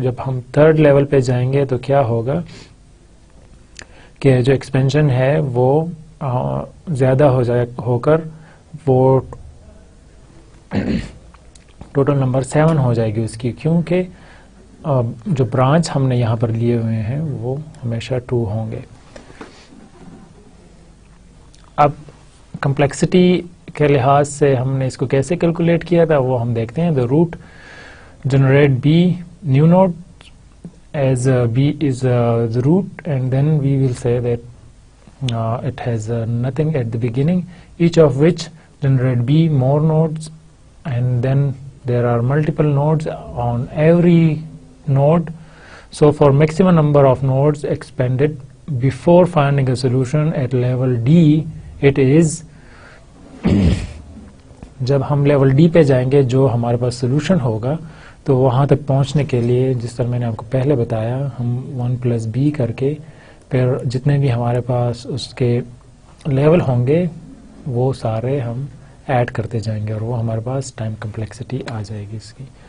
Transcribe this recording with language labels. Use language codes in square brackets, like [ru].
[ur] جب ہم 3rd level پہ جائیں گے تو کیا ہوگا کہ جو ایکسپینشن ہے وہ زیادہ ہو کر وہ ٹوٹل نمبر 7 ہو جائے گی اس کی, کیونکہ جو برانچ ہم نے یہاں پر لیے ہوئے ہیں وہ ہمیشہ 2 ہوں گے. اب کمپلیکسٹی کے لحاظ سے ہم نے اس کو کیسے کیلکولیٹ کیا تھا وہ ہم دیکھتے ہیں. [en] the root generate b new node as b is the root, and then we will say that it has nothing at the beginning, each of which generate b more nodes, and then there are multiple nodes on every node, So for maximum number of nodes expanded before finding a solution at level D, it is [ur] جب ہم level D پہ جائیں گے جو ہمارے پاس solution ہوگا تو وہاں تک پہنچنے کے لیے جس طرح میں نے آپ کو پہلے بتایا ہم 1+b کر کے پھر جتنے بھی ہمارے پاس اس کے لیول ہوں گے وہ سارے ہم ایڈ کرتے جائیں گے اور وہ ہمارے پاس ٹائم کمپلیکسٹی آ جائے گی اس کی.